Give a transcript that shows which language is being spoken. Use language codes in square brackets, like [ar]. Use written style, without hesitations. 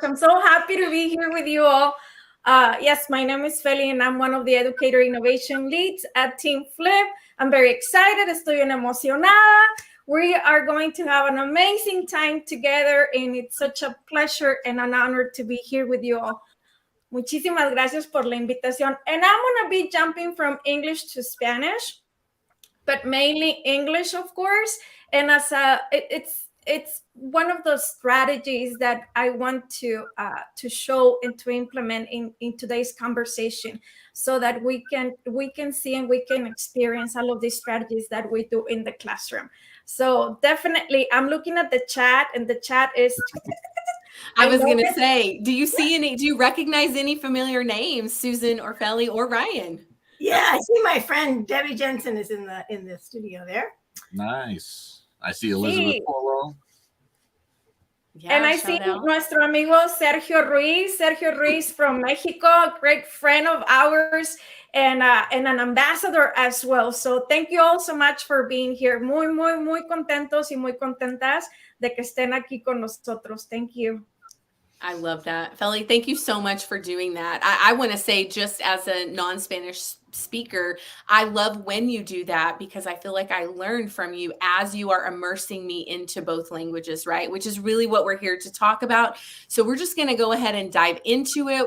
[en] I'm so happy to be here with you all. Yes, my name is Feli and I'm one of the Educator Innovation Leads at Team Flip. I'm very excited. [es] Estoy bien emocionada. [en] We are going to have an amazing time together and it's such a pleasure and an honor to be here with you all. [es] Muchísimas gracias por la invitación. [en] And I'm going to be jumping from English to Spanish, but mainly English, of course. And it's one of those strategies that I want to show and to implement in today's conversation, so that we can see and we can experience all of these strategies that we do in the classroom. So definitely, I'm looking at the chat, and the chat is. I was going to say, do you recognize any familiar names, Susan or Feli or Ryan? Yeah, I see my friend Debbie Jensen is in the studio there. Nice. I see Elizabeth Polo. Yeah, and I see [es] nuestro amigo [en] Sergio Ruiz from Mexico, a great friend of ours and an ambassador as well. So thank you all so much for being here. [es] Muy contentos y muy contentas de que estén aquí con nosotros. [en] Thank you. I love that. Feli, thank you so much for doing that. I want to say, just as a non-Spanish speaker, I love when you do that because I feel like I learn from you as you are immersing me into both languages, right? Which is really what we're here to talk about. So we're just going to go ahead and dive into it.